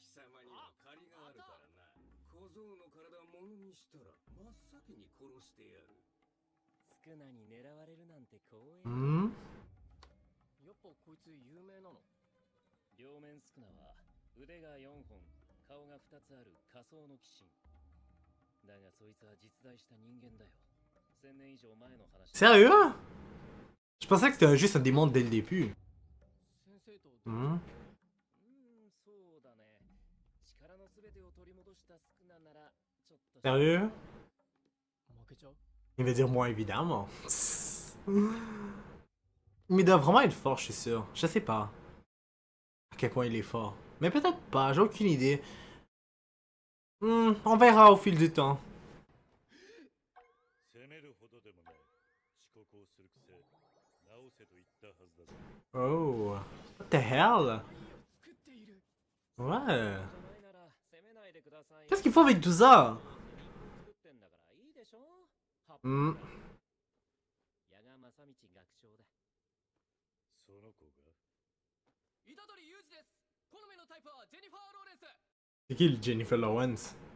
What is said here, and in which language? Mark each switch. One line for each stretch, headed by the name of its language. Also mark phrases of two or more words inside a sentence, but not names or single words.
Japanese: Hmm? やっぱこいつ有名なの？両面スクナは腕が4本、顔が2つある仮想の鬼神。だがそいつは実在した人間だよ。1000年以上前の話。
French: Sérieux? Je pensais que c'était juste un démon dès le début.
Japanese: 先生と。 Hmm? そうだね。力のすべてを取り戻したスクナならちょっと。
French: Sérieux?
Japanese: 負けちゃう？
French: Il va dire moi évidemment. Mais il doit vraiment être fort, je suis sûr. Je sais pas à quel point il est fort. Mais peut-être pas, j'ai aucune idée. On verra au fil du temps.
English: Oh, what the hell?
French: Ouais. Qu'est-ce qu'il faut avec tout ça? Hmm. C'est qui le Jennifer Lawrence?